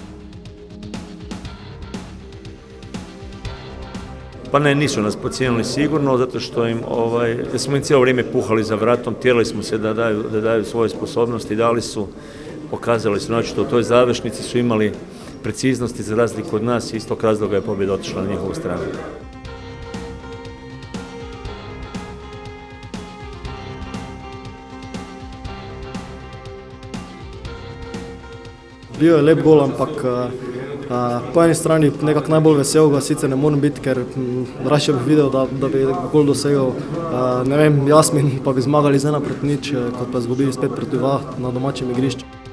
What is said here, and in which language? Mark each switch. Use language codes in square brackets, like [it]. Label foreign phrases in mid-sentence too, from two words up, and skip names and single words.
[hr] Pa ne, nisu nas podcijenili sigurno, zato što smo im cijelo vrijeme puhali za vratom, tjerali smo se da daju svoje sposobnosti, dali su, pokazali su, znači u toj završnici su imali preciznosti za razliku od nas i iz tog razloga je pobjeda otišla na njihovu stranu. [sl] Bil je lep gol, ampak po eni strani nekako najbolj vesel ga sicer ne morem biti, ker raje bi videl, da bi gol dosegel, ne vem, Jasmin, pa bi zmagali z 1-0, kot pa izgubili spet proti 2 na domačem igrišču.